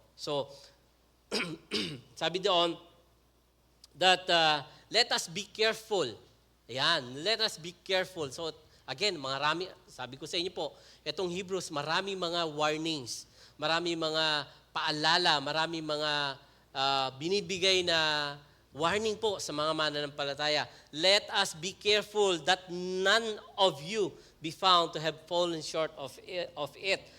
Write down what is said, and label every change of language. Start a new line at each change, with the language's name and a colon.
English: So,
Filipino: sabi doon,
English: that let us be careful.
Filipino: Ayan,
English: let us be careful.
Filipino: So, again, sabi ko sa inyo po, itong Hebrews, marami mga warnings, marami mga paalala, marami mga binibigay na warning po sa mga mananampalataya.
English: Let us be careful that none of you be found to have fallen short of it.